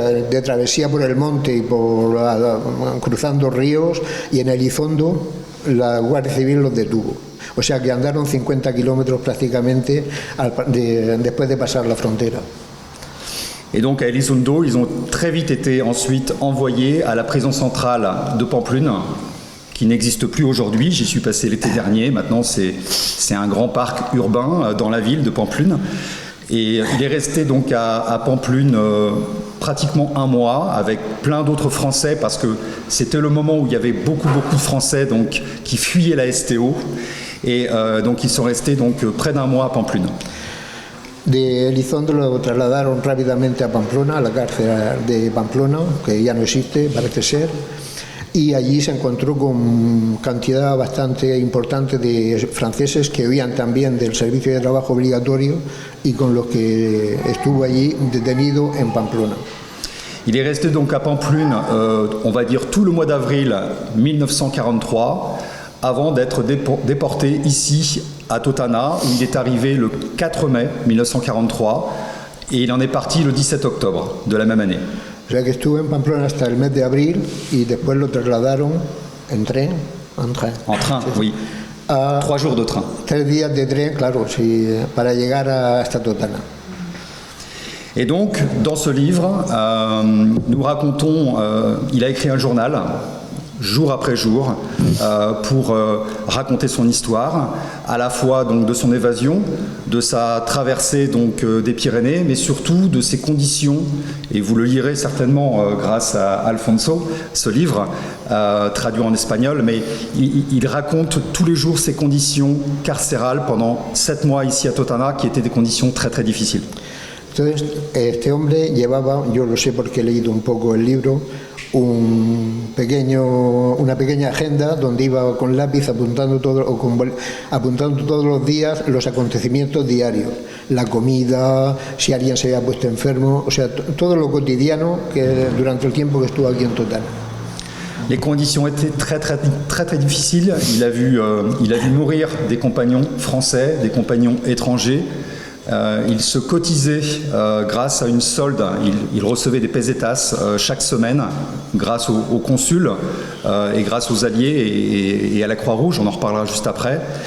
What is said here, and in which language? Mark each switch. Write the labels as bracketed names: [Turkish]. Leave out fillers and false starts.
[Spanish] De travesía por el monte y cruzando ríos, y en Elizondo la Guardia Civil los detuvo. O sea que andaron 50 kilómetros prácticamente después de pasar la frontera. [French] Et donc à Elizondo, ils ont très vite été ensuite envoyés à la prison centrale de Pamplune, qui n'existe plus aujourd'hui. J'y suis passé l'été dernier. Maintenant, c'est un grand parc urbain dans la ville de Pamplune. Et il est resté donc à Pamplune pratiquement un mois avec plein d'autres Français, parce que c'était le moment où il y avait beaucoup de Français donc, qui fuyaient la STO. Et donc ils sont restés donc, près d'un mois à Pamplune. [Spanish] De Elizondo lo trasladaron rápidamente a Pamplona, a la cárcel de Pamplona, que ya no existe, parece ser, y allí se encontró con cantidad bastante importante de franceses que huían también del servicio de trabajo obligatorio y con los que estuvo allí detenido en Pamplona. [French] Il est resté donc à Pamplune, on va dire tout le mois d'avril 1943, avant d'être déporté ici à Totana, où il est arrivé le 4 mai 1943 et il en est parti le 17 octobre de la même année. [Spanish] O sea que estuvo en Pamplona hasta el mes de abril y después lo trasladaron en tren. [French] En train, oui. 3 jours de train. [Spanish] 3 días de tren, claro, sí, para llegar hasta Totana. [French] Et donc, dans ce livre, nous racontons, il a écrit un journal, jour après jour, pour raconter son histoire, à la fois donc, de son évasion, de sa traversée donc, des Pyrénées, mais surtout de ses conditions, et vous le lirez certainement grâce à Alfonso, ce livre, traduit en espagnol, mais il raconte tous les jours ses conditions carcérales pendant 7 mois ici à Totana, qui étaient des conditions très très difficiles. [Spanish] Entonces, este hombre llevaba, yo lo sé porque he leído un poco el libro, una pequeña agenda donde iba con lápiz apuntando todos los días los acontecimientos diarios, la comida, si alguien se había puesto enfermo, o sea, todo lo cotidiano que durante el tiempo que estuvo aquí en Totana. [French] Les conditions étaient très difficiles. Il a vu mourir des compagnons français, des compagnons étrangers. Il se cotisait grâce à une solde. Il recevait des pesetas chaque semaine grâce au consul et grâce aux alliés et à la Croix-Rouge. On en reparlera juste après.